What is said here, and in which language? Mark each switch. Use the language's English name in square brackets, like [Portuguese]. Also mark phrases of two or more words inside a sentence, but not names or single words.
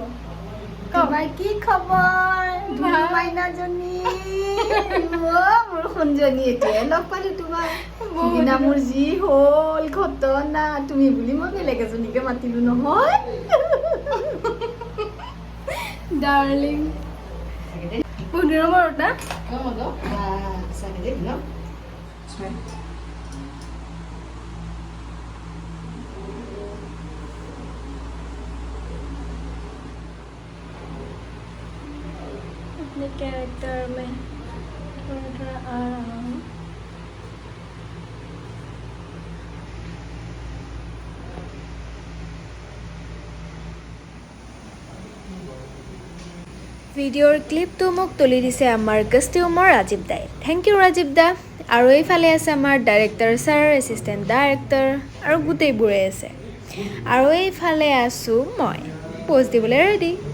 [Assamese] তোমাৰ কি খবৰ ধুনু মাইনাজনী বৰষুণজনী এতিয়া লগ পালো তোমাৰ সিদিনা মোৰ যি হ'ল ঘটনা তুমি বুলি মই বেলেগ এজনীকে মাতিলো নহয় ডাৰ্লিং বহুত দিনৰ মূৰত না [Hindi] अपने कैरेक्टर में थोड़ा थोड़ा आ रहा हूँ [Assamese] ভিডিঅ'ৰ ক্লিপটো মোক তুলি দিছে আমাৰ কষ্টিউমৰ ৰাজীৱ দাই [English] thank you [Assamese] ৰাজীৱ দা আৰু এইফালে আছে আমাৰ [English] director sir assistant director [Assamese] আৰু গোটেইবোৰে আছে আৰু এইফালে আছোঁ মই প'জ দিবলৈ ৰেডি